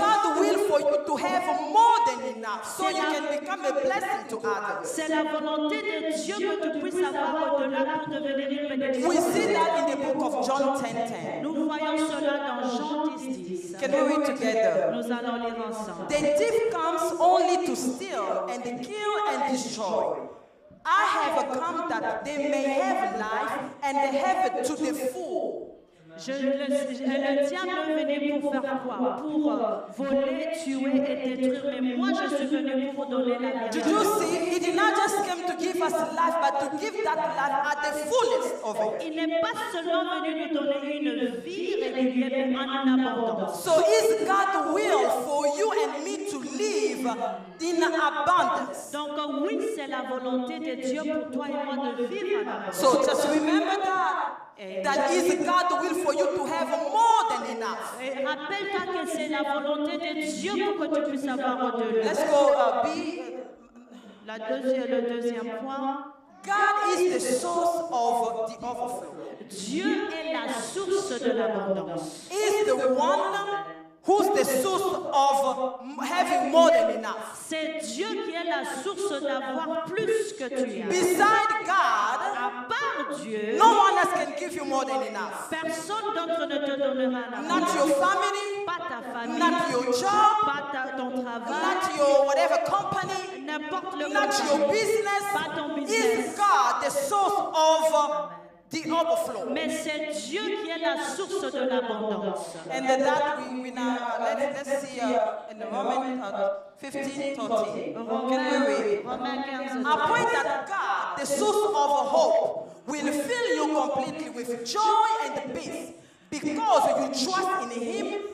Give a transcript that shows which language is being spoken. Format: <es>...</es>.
<en>God's will for you to have more than enough so you can become a blessing to others.</en> <fr>C'est la volonté de Dieu que tu puisses avoir au-delà pour devenir une bénédiction.</fr> <en>We see that in the book of John 10:10.</en> <fr>Nous voyons cela dans Jean 10:10.</fr> <en>Can we read together?</en> <fr>Nous allons lire ensemble.</fr> <en>The thief comes only to steal and kill and destroy. I have come that they may have life and they have it to the full.</en> <fr>Le diable est venu pour faire quoi? Pour voler, tuer et détruire. Mais moi, je suis venu pour donner la vie.</fr> <en>Did you see? He did not just come to give us life, but to give that life at the fullest of it.</en> <fr>Il n'est pas seulement venu nous donner une vie régulière, mais en abondance.</fr> <en>So is God's will for you and me to live in abundance?</en> <fr>Donc oui, c'est la volonté de Dieu pour toi et moi de vivre en abondance.</fr> <en>So just remember that. That is God's will for you to have more than enough.</en> <fr>Et rappelle-toi que c'est la volonté de Dieu pour que tu puisses avoir au-delà.</fr> <en>Let's go</en> <fr>Le deuxième point.</fr> <en>God is the source of the overflow.</en> <fr>Dieu est la source de l'abondance.</fr> <en>Is the one who's the source of having more than enough.</en> <fr>C'est Dieu qui est la source d'avoir plus que tu as.</fr> <en>Beside God,</en> <fr>À part Dieu,</fr> <en>no one else can give you more than enough.</en> <fr>personne d'autre ne te donnera la</fr> <en>Not your family,</en> <fr>Pas ta famille,</fr> <en>not your job,</en> <fr>pas ton travail,</fr> <en>not your whatever company,</en> <fr>n'importe le</fr> <en>not your business.</en> <fr>pas ton</fr> <en>Is</en> <fr>business.</fr> <en>God the source of the overflow?</en> <fr>Mais c'est Dieu qui est la source de l'abondance.</fr> <en>And that we now let's see in the Romans 15:13. Can we read?</en> <fr>Romains 15.</fr> <en>I pray that God, the source of hope, will fill you completely with joy and peace because you trust in Him.</en>